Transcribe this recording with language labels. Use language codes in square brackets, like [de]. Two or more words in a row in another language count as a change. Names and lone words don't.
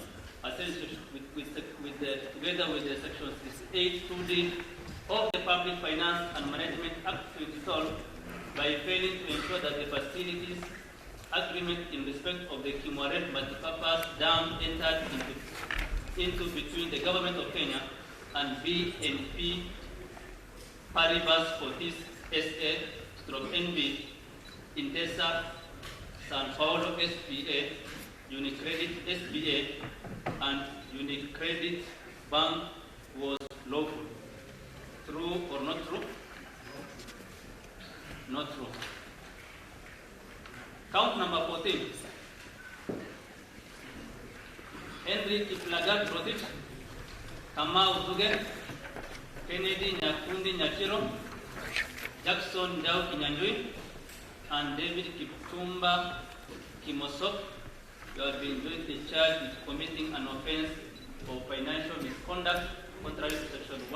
[en] together with the Section 68(2)(d) of the Public Finance and Management Act 2012 by failing to ensure that the facilities agreement in respect of the Kimwari multipurpose dam entered into between the Government of Kenya and BNP Paribas Fortis SA/NB, Intesa San Paulo SPA, Unicredit SPA, and Unicredit Bank was lawful. True or not true? Not true. Count number 14. Henry Kiplagat Rotich, Kamau Dugan, Kennedy Nyakundi Nyachiro, Jackson Dao Kinyanjui, and David Kiptumba Kimosop, you have been jointly charged with committing an offense of financial misconduct contrary to Section